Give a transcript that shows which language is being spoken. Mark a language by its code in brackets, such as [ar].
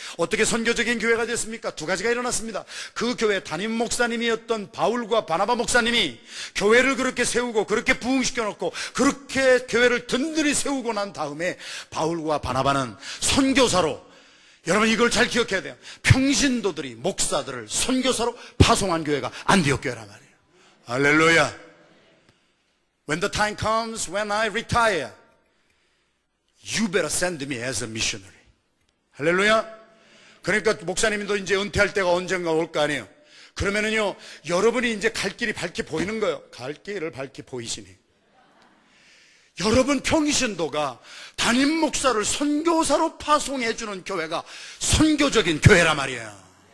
[ko] 어떻게 선교적인 교회가 됐습니까? 두 가지가 일어났습니다. 그 교회 담임 목사님이었던 바울과 바나바 목사님이 교회를 그렇게 세우고 그렇게 부흥시켜 놓고 그렇게 교회를 든든히 세우고 난 다음에 바울과 바나바는 선교사로, 여러분 이걸 잘 기억해야 돼요. 평신도들이 목사들을 선교사로 파송한 교회가 안디옥 교회란 말이에요. 할렐루야. [en] When the time comes when I retire, you better send me as a missionary. [ko] 할렐루야. 그러니까 목사님도 이제 은퇴할 때가 언젠가 올 거 아니에요. 그러면은요, 여러분이 이제 갈 길이 밝게 보이는 거예요. 갈 길을 밝게 보이시니 여러분 평신도가 담임 목사를 선교사로 파송해주는 교회가 선교적인 교회란 말이에요.